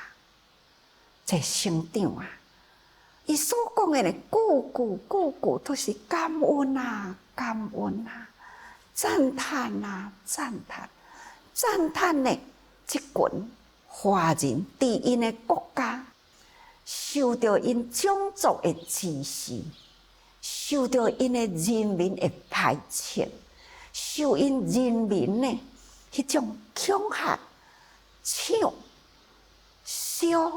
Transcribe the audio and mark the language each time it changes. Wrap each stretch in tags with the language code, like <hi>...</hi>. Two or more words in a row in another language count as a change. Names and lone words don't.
<nan>这省长啊，伊所讲的句句都是感恩啊，感恩啊，赞叹啊，赞叹呢！即群华人伫因的国家受到因种族的歧视，受到因的人民的排斥，受因人民的迄种恐吓、抢、烧</nan>